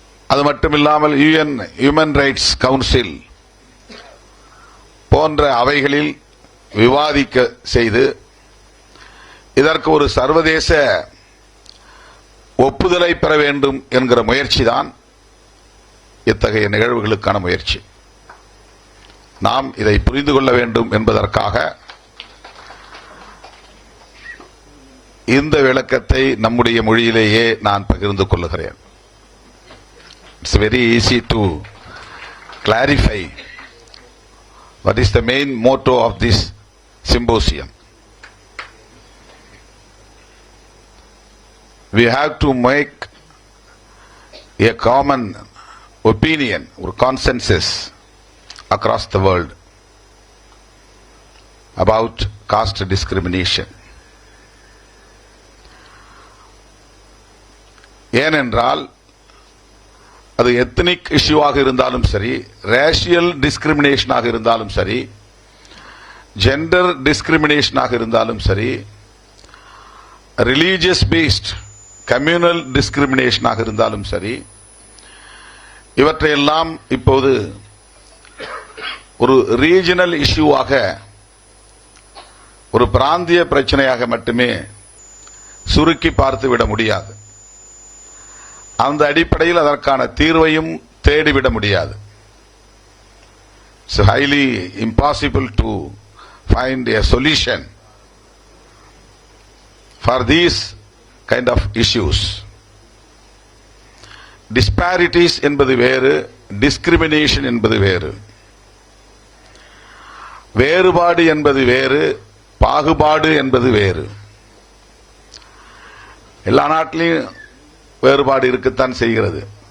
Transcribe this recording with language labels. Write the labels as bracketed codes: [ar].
[ta] அது மட்டுமில்லாமல் UN human rights council போன்ற அவைகளில் விவாதிக்க செய்து இதற்கு ஒரு சர்வதேச ஒப்புதலை பெற வேண்டும் என்கிற முயற்சிதான் இத்தகைய நிகழ்வுகளுக்கான முயற்சி. நாம் இதை புரிந்து கொள்ள வேண்டும் என்பதற்காக இந்த விளக்கத்தை நம்முடைய மொழியிலேயே நான் பகிர்ந்து கொள்ளுகிறேன். [en] It's very easy to clarify what is the main motto of this symposium. We have to make a common opinion or consensus across the world about caste discrimination. [ta] ஏனென்றால் அது எத்னிக் இஷ்யூவாக இருந்தாலும் சரி, ரேஷியல் டிஸ்கிரிமினேஷனாக இருந்தாலும் சரி, ஜெண்டர் டிஸ்கிரிமினேஷனாக இருந்தாலும் சரி, religious paste communal டிஸ்கிரிமினேஷனாக இருந்தாலும் சரி, இவற்றையெல்லாம் இப்போது ஒரு ரீஜனல் இஷ்யூவாக, ஒரு பிராந்திய பிரச்சனையாக மட்டுமே சுருக்கி பார்த்துவிட முடியாது. அந்த அடிப்படையில் அதற்கான தீர்வையும் தேடிவிட முடியாது. [en] It's highly impossible to find a solution for these kind of issues. [ta] Disparities என்பது வேறு, discrimination என்பது வேறு. வேறுபாடு என்பது வேறு, பாகுபாடு என்பது வேறு. எல்லா நாட்டிலையும் வேறுபாடு இருக்கத்தான் செய்கிறது.